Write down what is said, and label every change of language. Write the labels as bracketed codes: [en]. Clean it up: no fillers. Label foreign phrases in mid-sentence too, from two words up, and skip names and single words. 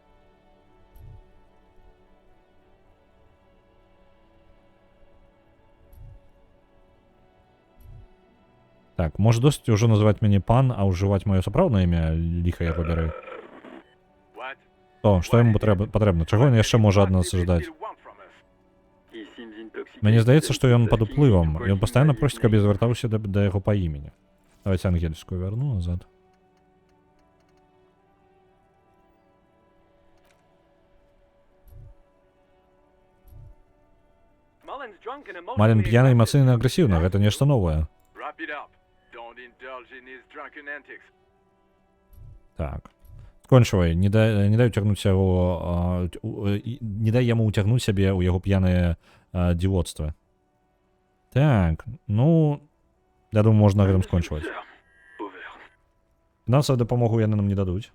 [be] Так, можа досыць ужо называць мяне пан, а ўжываць маё сапраўднае імя, ліха яго бяры. [en] What? [be] Што яму патрэбна? Чаго ён яшчэ можа ад нас ждаць? [en] He seems intoxicated. [be] Мне здаецца, што ён пад [en] Asking [be] уплывам. [en] for [be] Ён пастаянна [en] his [be] просіць, каб я [en] name. [be] звяртаўся да яго па імені. Давайте ангельскую вярну назад. [en] Mullen's drunk and emotionally [be] Малін п'яны [en] aggressive. [be] эмацыйна агрэсіўна, гэта нешта новае. [en] Wrap it up. Don't indulge in his drunken antics. [be] Так. Скончвай, не дай уцягнуць яго, не дай яму уцягнуць сябе ў яго п'янае дзівоцтва. Так, я думаю, можна на гэтым скончваць. [en] Over. [be] Фінансавую дапамогу яны нам не дадуць.